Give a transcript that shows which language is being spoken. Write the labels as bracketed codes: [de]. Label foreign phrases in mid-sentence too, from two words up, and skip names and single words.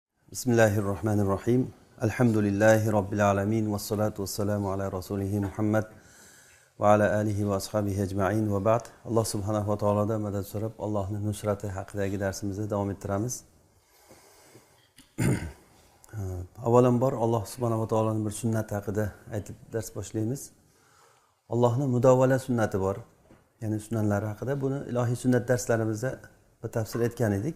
[ar] بسم الله الرحمن الرحيم. الحمد لله رب العالمين. والصلاة والسلام على رسوله محمد وعلى آله وأصحابه أجمعين وبعد. الله سبحانه وتعالى [uz] madad so'rab, Allohning nusrati haqidagi darsimizni davom ettiramiz. Avvalambor [ar] الله سبحانه وتعالى [uz] bir sunnati haqida aytib dars boshlaymiz. Allohning mudovvala sunnati bor. Ya'ni sunnatlar haqida buni ilohiy sunnat darslarimizda batafsil aytgan edik.